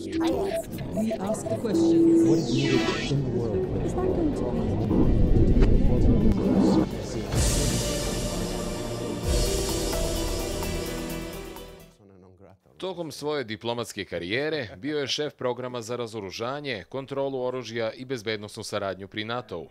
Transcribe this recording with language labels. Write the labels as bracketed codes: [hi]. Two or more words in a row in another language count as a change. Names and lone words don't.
[en] We ask the questions. What is needed in the world? [sr] Tokom svoje diplomatske karijere bio je šef programa za razoružanje, kontrolu oružja i bezbednosnu saradnju pri NATO-u.